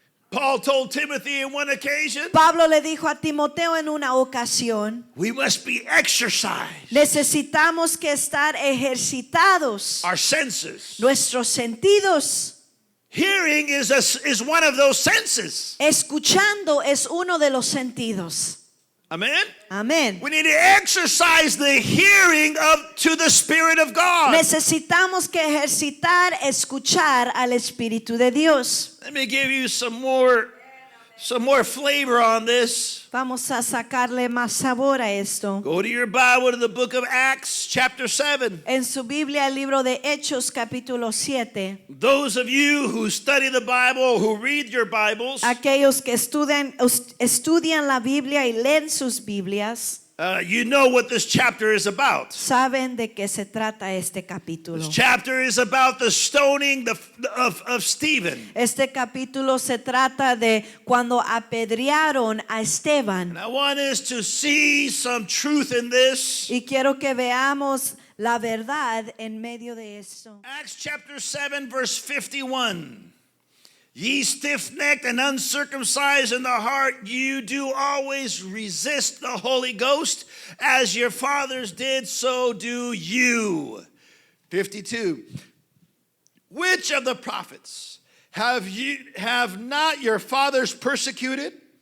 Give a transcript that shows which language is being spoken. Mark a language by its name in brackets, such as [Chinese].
[English] Paul told Timothy in one occasion, [Spanish] Pablo le dijo a Timoteo en una ocasión, [English] we must be exercised, [Spanish] necesitamos que estar ejercitados [English] our senses. [Spanish] nuestros sentidos. [English] Hearing is one of those senses. [Spanish] Escuchando es uno de los sentidos. [English] Amen? [Spanish] Amén. [English] We need to exercise the hearing to the Spirit of God. [Spanish] Necesitamos que ejercitar, escuchar al Espíritu de Dios. [English] Let me give you some more flavor on this. [Spanish] Vamos a sacarle más sabor a esto. [English] Go to your Bible to the book of Acts, chapter 7. [Spanish] En su Biblia, el libro de Hechos, capítulo 7. [English] Those of you who study the Bible, who read your Bibles, [Spanish] Aquellos que estudian la Biblia y leen sus Biblias, [English] you know what this chapter is about. [Spanish] saben de qué se trata este capítulo. [English] This chapter is about the stoning of Stephen. [Spanish] Este capítulo se trata de cuando apedrearon a Esteban. [English] And I want us to see some truth in this. [Spanish] Y quiero que veamos la verdad en medio de esto. [English] Acts chapter 7, verse 51. Ye stiff-necked and uncircumcised in the heart, you do always resist the Holy Ghost, as your fathers did, so do you. 52. Which of the prophets have not your fathers persecuted?